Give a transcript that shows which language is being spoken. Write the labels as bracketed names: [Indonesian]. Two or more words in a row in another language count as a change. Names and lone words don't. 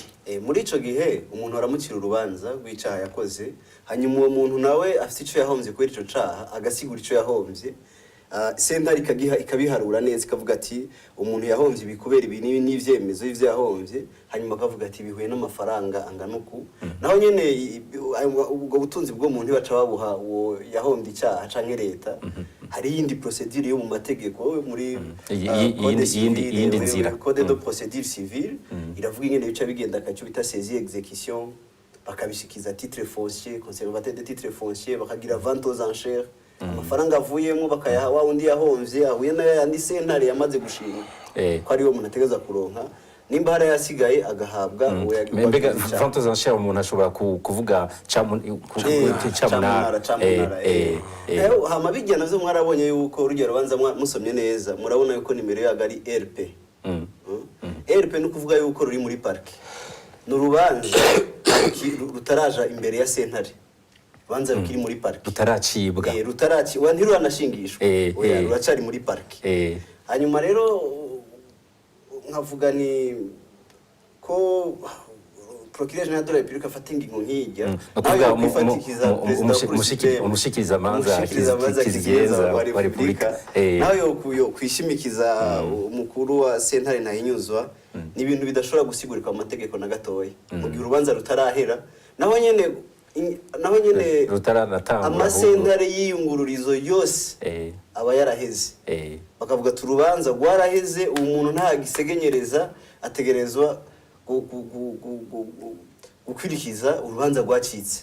[Rundi] muri ico gihe umuntu aramucira urubanza rw'icaha yakoze hanyuma uwo muntu nawe afite ico yahomvye kubera ico caha agasigura ico yahomvye sentare ikabiharura neza ikavuga ati umuntu yahomvye ibikubera ibi n'ivyemezo y'ivyo yahomvye hanyuma akavuga ati bihuye n'amafaranga angana uku naho nyene ubwo butunzi bwo muntu baca babuha uwo yahomvye icyaha canke leta hari yindi procedure yo mu mategeko muri yindi nzira [French] code de procédure civile [Rundi] iravuga ingene bica bigenda akacu bita [French] saisie exécution [Rundi] bakabishikiza [French] titre foncier conservateur de titre foncier [Rundi] bakagira [French] vente aux enchères [Rundi] amafaranga avuyemo bakayaha wa undi yahomvye ahuye nayo yandi sentare yamaze gushinga ko ari wo umuntu ategeza kuronka nimba hari yasigaye agahabwa uwo yagiye mbega [French] vente aux enchères [Rundi] umuntu ashobora kuvuga camunara hama bijya navyo mwarabonye yuko urugero rubanza musomye neza murabona yuko nimero yaga ari RP RP no kuvuga yuko ruri muri parke n'urubanza rutaraja imbere ya sentare banza rukiri muri parke rutaracibwa rutaracibwa ntiruranashingishwa oya ruracari muri parke hanyuma rero nkavuga ni ko [French] procureur général de la République [Rundi] afata ingingo nk'ijya umushikiriza manza kizigenza wa Republika nawe yo kwishimikiza umukuru wa sentare nahinyuzwa ni ibintu bidashobora gusigurika mu mategeko na gatoya mu gihe urubanza rutarahera naho nyene amasentare y'iyungururizo yose aba yaraheze bakavuga turubanza rwaraheze uwo muntu nta gisegenyereza ategerezwa gukwirikiza urubanza rwacitse